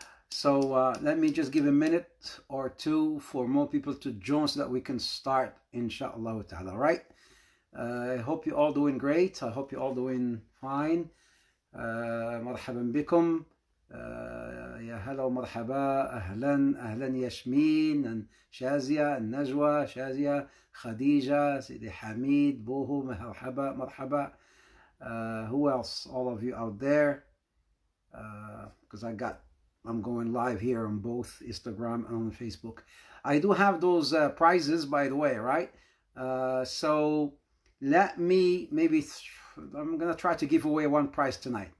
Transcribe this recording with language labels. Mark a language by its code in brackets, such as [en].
[en] So let me just give a minute or two for more people to join so that we can start, inshallah ta'ala. All right, I hope you're all doing great. I hope you're all doing fine. [ar] مرحبا بكم. يا هلا ومرحبا. أهلا ياسمين، شازية، النجوى، شازية، خديجة، سيدي حميد، بوهو، مرحبا. [en] Who else? All of you out there, because I'm going live here on both Instagram and on Facebook. I do have those prizes, by the way, right? So let me I'm gonna try to give away one prize tonight.